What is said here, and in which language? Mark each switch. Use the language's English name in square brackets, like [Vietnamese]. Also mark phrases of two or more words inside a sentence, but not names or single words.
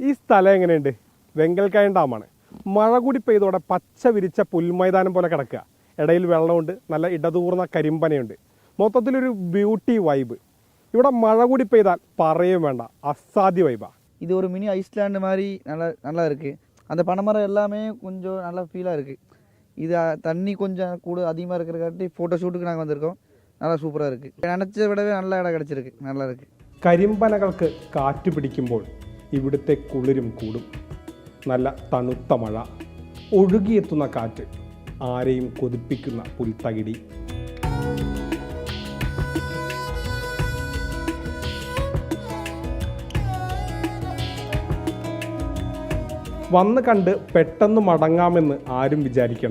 [Malayalam] സ്ഥലം എങ്ങനെയുണ്ട്? വെങ്കൽക്കായൻ ഡാമാണ്. മഴ കൂടി പെയ്തോടെ പച്ച വിരിച്ച പുൽമൈതാനം പോലെ കിടക്കുക. ഇടയിൽ വെള്ളമുണ്ട്, നല്ല ഇടതൂർന്ന കരിമ്പനയുണ്ട്. മൊത്തത്തിലൊരു [English] beauty vibe. [Malayalam] ഇവിടെ മഴ കൂടി പെയ്താൽ പറയും വേണ്ട, [Tamil] அசாத்திய வைபா. இது ஒரு மினி ஐஸ்லாண்டு மாதிரி நல்லா இருக்குது. அந்த பனைமரம் எல்லாமே கொஞ்சம் நல்லா ஃபீலாக இருக்குது. இது தண்ணி கொஞ்சம் கூட அதிகமாக இருக்கிறக்காட்டி [English] photo shoot [Tamil] நாங்கள் வந்திருக்கோம். நல்லா சூப்பராக இருக்குது. நினச்சதை விடவே நல்ல இடம் கிடச்சிருக்கு. நல்லா இருக்குது. [Malayalam] കരിമ്പനകൾക്ക് കാറ്റ് പിടിക്കുമ്പോൾ ഇവിടുത്തെ കുളിരും കൂടും. നല്ല തണുത്ത മഴ, ഒഴുകിയെത്തുന്ന കാറ്റ്, ആരെയും കൊതിപ്പിക്കുന്ന പുൽത്തകിടി. വന്ന് കണ്ട് പെട്ടെന്ന് മടങ്ങാമെന്ന് ആരും വിചാരിക്കേണ്ട.